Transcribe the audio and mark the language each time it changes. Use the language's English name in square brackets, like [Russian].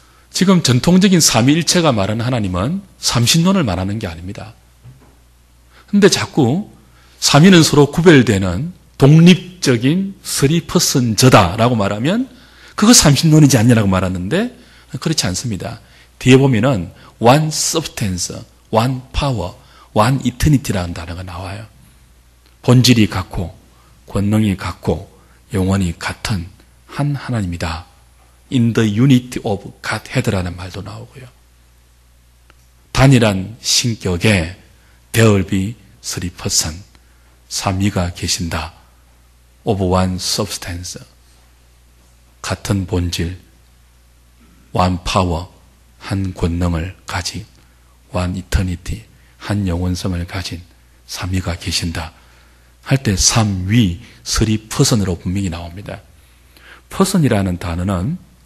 [Korean] 지금 전통적인 삼위일체가 말하는 하나님은 삼신론을 말하는 게 아닙니다. 그런데 자꾸 삼위는 서로 구별되는 독립적인 쓰리퍼슨 저다라고 말하면 그거 삼신론이지 않냐라고 말하는데 그렇지 않습니다. 뒤에 보면은 [English] one substance, one power, one eternity [Korean] 라는 단어가 나와요. 본질이 같고 권능이 같고 영원히 같은 한 하나님이다. [English] In the unity of Godhead [Korean] 라는 말도 나오고요. 단일한 신격에 [English] there will be three person, [Korean] 삼위가 계신다. [English] Of one substance, [Korean] 같은 본질, [English] one power, [Korean] 한 권능을 가진, [English] one eternity, [Korean] 한 영원성을 가진 삼위가 계신다. 할 때 삼위, [English] three person [Korean] 으로 분명히 나옵니다. person이라는 단어는